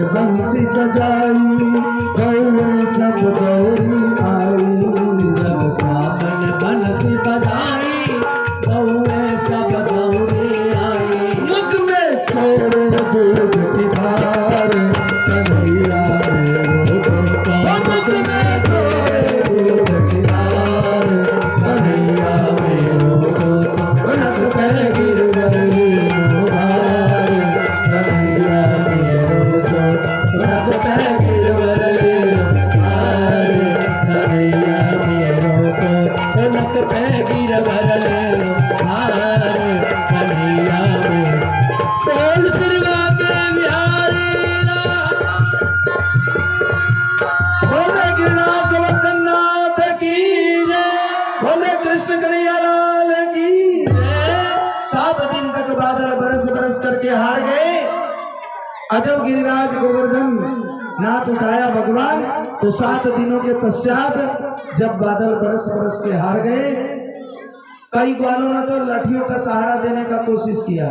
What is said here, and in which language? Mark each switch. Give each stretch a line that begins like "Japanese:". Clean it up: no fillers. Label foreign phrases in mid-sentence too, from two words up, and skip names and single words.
Braj: बंसी बजाई गौए सब दौड़ी आई जब सामने बंसी बजाई गौए सब दौड़ी आई मुख में छोड़ो दूध की धार कन्हैया मेरो छोटो मुख में छोड़ो दूध की धार कन्हैया मेरो छोटो नख पे गिरवली मोहार कन्हैया मेरो छोटो नख पे गिरवली मोहार कन्हैया मेरो छोटो नख पे गिरवली मोहार कन्हैया मेरो बोल सिरवा के बिहारी
Hindi: बोले गिरिराज गोवर्धन नाथ की जय, बोले कृष्ण कन्हैया लाल की जय। 7 दिन तक बादल बरस बरस करके हार गए। अजब गिरिराज गोवर्धन नाथ उठाया भगवान, तो 7 दिनों के पश्चात जब बादल बरस बरस के हार गए, कई ग्वालों ने तो लाठियों का सहारा देने का कोशिश किया।